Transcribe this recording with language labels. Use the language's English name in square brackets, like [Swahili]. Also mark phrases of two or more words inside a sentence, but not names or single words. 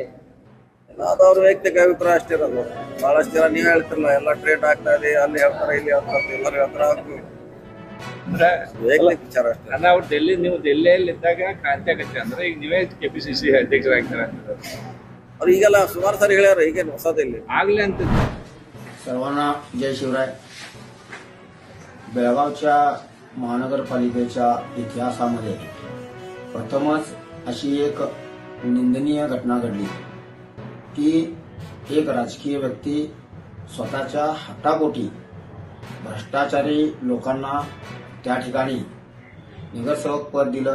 [Kannada] ಅದು ಅವ್ರ ವೈಯಕ್ತಿಕ ಅಭಿಪ್ರಾಯ ಅಷ್ಟೇ ಇರೋದು. ಬಹಳಷ್ಟು ಜನ ನೀವ್ ಹೇಳ್ತಿರಲ್ಲ ಎಲ್ಲ ಟ್ರೇಡ್ ಆಗ್ತಾ ಇದೆ, ಅಲ್ಲಿ ಹೇಳ್ತಾರೆ ಇಲ್ಲಿ ಹೇಳ್ತಾರೆ ಎಲ್ಲರೂ ಹೇಳ್ತಾರೆ. ವೈಯಕ್ತಿಕ ವಿಚಾರ ಅಷ್ಟೇ. ಅಂದ್ರೆ ಅವ್ರು ನೀವು ಡೆಲ್ಲಿಯಲ್ಲಿ ಇದ್ದಾಗ ಕ್ರಾಂತಿ ಆಗತ್ತೆ ಅಂದ್ರೆ ಈಗ ನೀವೇ ಕೆಪಿಸಿಸಿ ಅಧ್ಯಕ್ಷರಾಗ್ತಾರೆ ಅಂತ ಅವ್ರು ಈಗೆಲ್ಲ ಸುಮಾರು ಸಾರಿ ಹೇಳ್ಯಾರ. ಈಗೇನು ಹೊಸದಿಲ್ಲಿ ಆಗ್ಲಿ ಅಂತ. [Marathi] सर्वांना जय शिवराय. बेळगावच्या महानगरपालिकेच्या इतिहासामध्ये प्रथमच अशी एक निंदनीय घटना घडली की एक राजकीय व्यक्ती स्वतःच्या हट्टापोटी भ्रष्टाचारी लोकांना त्या ठिकाणी नगरसेवक पद दिलं.